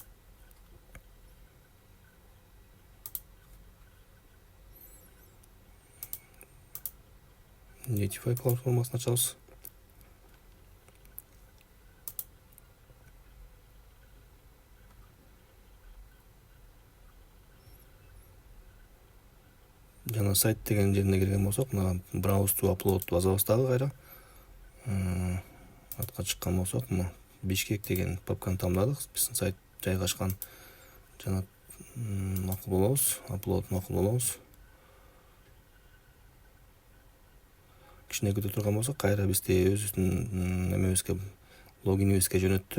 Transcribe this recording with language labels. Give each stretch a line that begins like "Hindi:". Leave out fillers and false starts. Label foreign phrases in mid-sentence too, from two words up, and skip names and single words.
Kyrgyz: Netify платформасын ачабыз. Жана сайт деген жерине кирген болсок, мына
English: browse to upload
Kyrgyz: басабыз дагы кайра. Атка чыккан болсок, мына Бишкек деген папканы тандадык. Биздин сайт жайгашкан. Жана макул болобуз, upload макул болобуз. Кичине күтө турган болсок, кайра бизди өзүбүздүн немебизге, логинибизге жөнөттү.